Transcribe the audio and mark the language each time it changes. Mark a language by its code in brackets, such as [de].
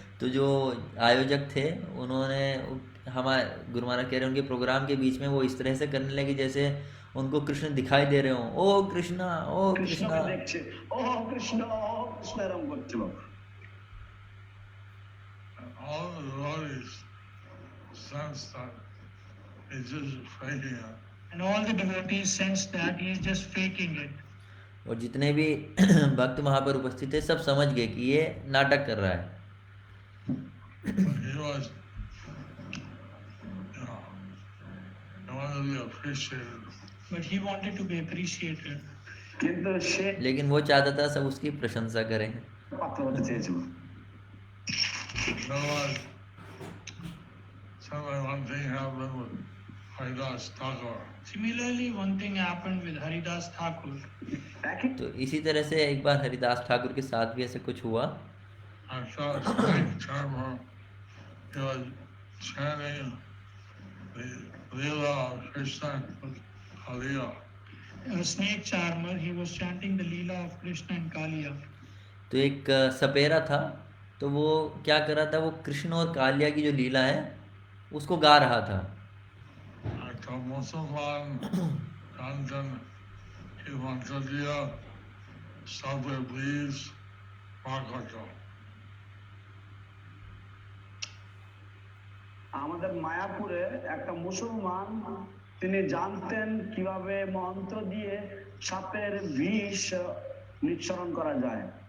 [hi] तो जो आयोजक थे उन्होंने हमारे गुरु महाराज कह रहे हैं उनके प्रोग्राम के बीच में वो इस तरह से करने लगे जैसे उनको कृष्ण दिखाई दे रहे हों। ओ कृष्णा, ओ कृष्णा। [bn] কৃষ্ণকে দেখছে, ও কৃষ্ণ, ও কৃষ্ণ এরকম করছিল। [en] All the devotees sense that he's just faking it. And all the devotees sense that he is just faking it. [hi] और जितने भी भक्त वहां पर उपस्थित थे सब समझ गए कि ये नाटक कर रहा है। [en] He was, he wanted to be appreciated. But he wanted to be appreciated. [bn] কিন্তু সে [hi] लेकिन वो चाहता था सब उसकी प्रशंसा करें। [bn] পাত্র হতে চেয়েছিল। [en] Similarly, one thing happened with Haridas Thakur. Similarly, one thing happened with Haridas Thakur. [bn] একই [hi] तो इसी तरह से एक बार हरिदास ठाकुर के साथ भी ऐसा कुछ हुआ। [en] I saw a snake charmer. He was chanting the Leela of Krishna Kaliya. A snake charmer, he was chanting the Leela of Krishna and Kaliya. [hi] तो एक सपेरा था तो वो क्या कर रहा था, वो कृष्ण और कालिया की जो लीला है उसको गा रहा था। तो मुसलमान कांचन की मंत्रिया सब प्लीज पाकटो। [bn] আমাদের মায়াপুরে একটা মুসলমান তিনি জানতেন কিভাবে মন্ত্র দিয়ে সাপের বিষ নিঃসরণ করা যায়।